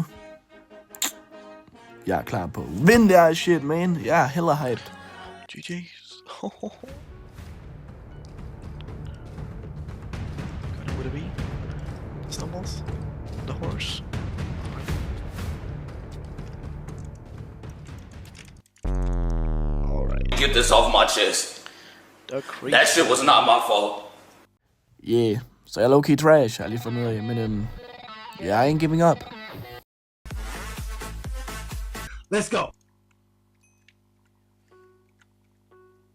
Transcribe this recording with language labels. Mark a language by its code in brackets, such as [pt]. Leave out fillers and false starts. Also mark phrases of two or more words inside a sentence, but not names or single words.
[da] Jeg er klar på at vinde det her [en] shit, man. [da] Jeg er [en] hella hyped. GG's. What would it be? The snowballs? The horse? Alright. Get this off my chest. That shit was not my fault. Yeah, [da] så jeg er [en] low-key trash, [da] har jeg lige fundet ud af, men [en] yeah, I ain't giving up. Let's go!